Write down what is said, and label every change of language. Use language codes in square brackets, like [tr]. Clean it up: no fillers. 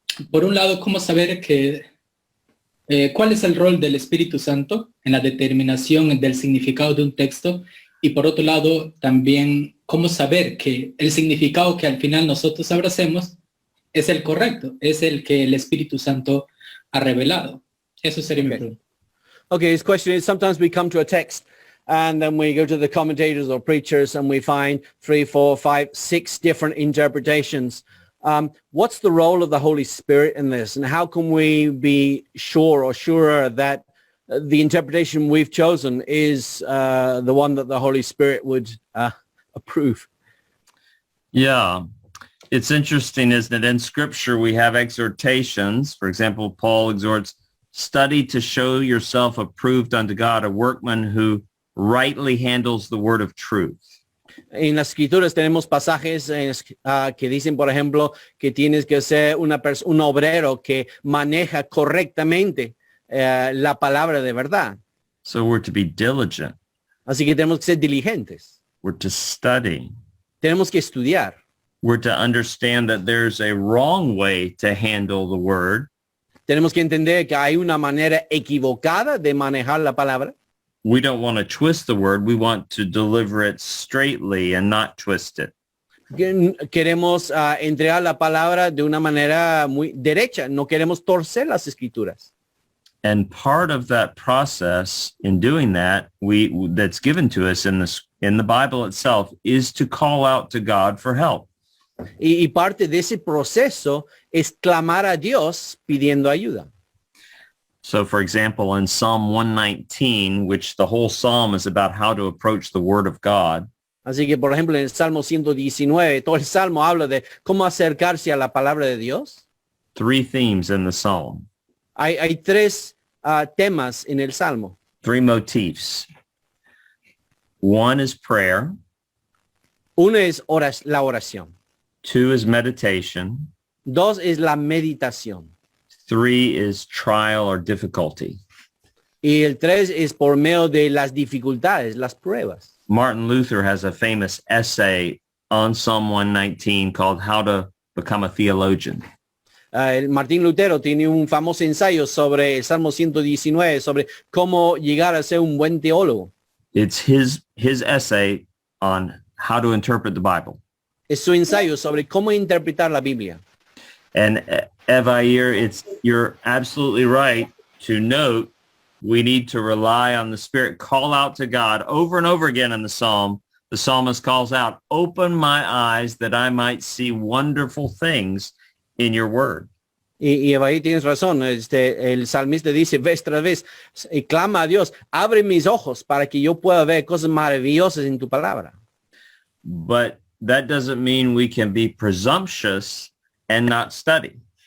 [es] Por un lado, ¿cómo saber cuál es el rol del Espíritu Santo en la determinación del significado de un texto? Y por otro lado, también, ¿cómo saber que el significado que al final nosotros abracemos es el correcto, es el que el Espíritu Santo ha revelado? Eso sería mi pregunta. [en] Okay, his question is, sometimes we come to a text and then we go to the commentators or preachers and we find 3, 4, 5, 6 different interpretations. What's the role of the Holy Spirit in this? And how can we be sure or surer that the interpretation we've chosen is the one that the Holy Spirit would approve? Yeah, it's interesting, isn't it? In Scripture, we have exhortations. For example, Paul exhorts, study to show yourself approved unto God, a workman who rightly handles the word of truth. [es] En las escrituras tenemos pasajes que dicen, por ejemplo, que tienes que ser un obrero que maneja correctamente la palabra de verdad. [en] So we're to be diligent. [es] Así que tenemos que ser diligentes. [en] We're to study. [es] Tenemos que estudiar. [en] We're to understand that there's a wrong way to handle the word. [es] Tenemos que entender que hay una manera equivocada de manejar la palabra. [en] We don't want to twist the word. We want to deliver it straightly and not twist it. [es] Queremos entregar la palabra de una manera muy derecha. No queremos torcer las escrituras. [en] And part of that process in doing that, that's given to us in the Bible itself, is to call out to God for help. [es] Y parte de ese proceso es clamar a Dios pidiendo ayuda. [en] So, for example, in Psalm 119, which the whole psalm is about how to approach the word of God, [es] Así que, por ejemplo, en el Salmo 119, todo el Salmo habla de cómo acercarse a la palabra de Dios. [en] 3 themes in the psalm, [es] Hay 3 temas en el Salmo. [en] 3 motifs. 1 is prayer. [es] Uno es la oración. [en] 2 is meditation. [es] 2 es la meditación. [en] 3 is trial or difficulty. [es] Y el 3 es por medio de las dificultades, las pruebas. [en] Martin Luther has a famous essay on Psalm 119 called How to Become a Theologian. [es] Martín Lutero tiene un famoso ensayo sobre el Salmo 119, sobre cómo llegar a ser un buen teólogo. [en] It's his essay on how to interpret the Bible. [es] Es su ensayo sobre cómo interpretar la Biblia. [en] And Evair, you're absolutely right to note we need to rely on the Spirit, call out to God over and over again in the psalm. The psalmist calls out, open my eyes that I might see wonderful things in your word. [es] Y ahí tienes razón. El salmista dice vez tras vez, y clama a Dios, abre mis ojos para que yo pueda ver cosas maravillosas en tu palabra. [en] But that doesn't mean we can be presumptuous and not study.